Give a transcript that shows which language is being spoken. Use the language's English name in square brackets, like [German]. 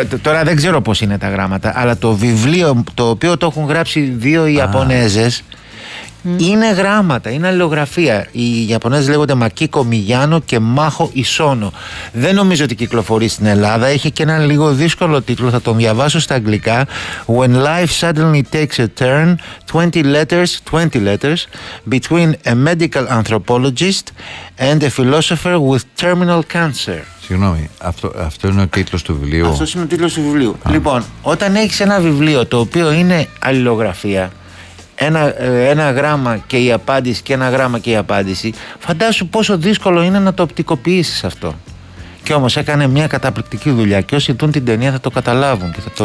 [Greek] Τώρα δεν ξέρω πώς είναι τα γράμματα, αλλά το βιβλίο το οποίο το έχουν γράψει δύο Ιαπωνέζες. Είναι γράμματα, είναι αλληλογραφία. Οι Ιαπωνέζοι λέγονται Μακίκο Μιγιάνο και Μάχο Ισόνο. Δεν νομίζω ότι κυκλοφορεί στην Ελλάδα. Έχει και ένα λίγο δύσκολο τίτλο, θα τον διαβάσω στα αγγλικά. [English] When life suddenly takes a turn, 20 letters between a medical anthropologist and a philosopher with terminal cancer. [Greek] Συγγνώμη, αυτό είναι ο τίτλος του βιβλίου. Αυτό είναι ο τίτλος του βιβλίου. Λοιπόν, όταν έχεις ένα βιβλίο το οποίο είναι αλληλογραφία, ένα γράμμα και η απάντηση και ένα γράμμα και η απάντηση, φαντάσου πόσο δύσκολο είναι να το οπτικοποιήσεις αυτό. Και όμως έκανε μια καταπληκτική δουλειά και όσοι δουν την ταινία θα το καταλάβουν και θα το